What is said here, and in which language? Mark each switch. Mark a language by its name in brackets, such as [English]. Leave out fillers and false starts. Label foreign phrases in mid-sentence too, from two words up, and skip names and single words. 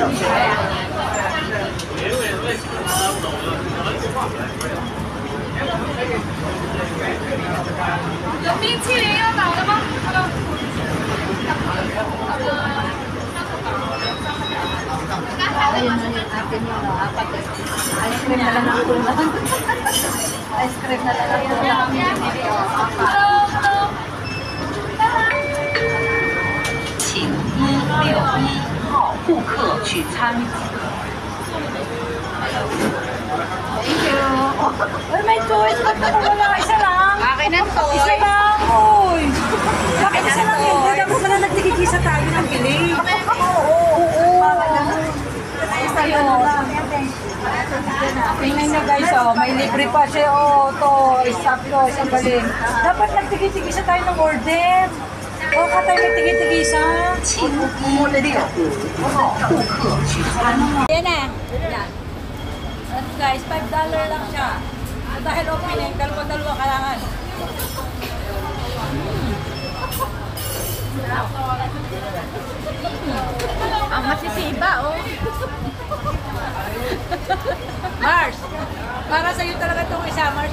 [Filipino] may [Chinese] 有冰淇淋要买的吗？ [Filipino] Ayun na yung akin yun, no? Apat eh. Ice cream na lang ang kulang. Ice cream na lang ang kulang. Apat. [Chinese] 请161号顾客取餐。 [English] Thank you. [Filipino] Ay, may choice. Ba't naman wala? Isa lang. Akin ang toy. Isa lang. Uy. Bakit isa lang yun? Dahil ako na nagtigigisa tayo ng bili. Oo. Isa yun. Tingnan nyo guys, oh, may libre pa siya. Oh, to, stop to, isang galing. Dapat nagtigigisa tayo ng order. O, ka tayo nagtigigisa. [Chinese] 请165号顾客取餐。 [Filipino] Yan na. Yan. At guys, $5 lang siya. At dahil opening, dalawa kailangan. Ang masisiba, oh. Mars, para sa'yo talaga itong isa, Mars.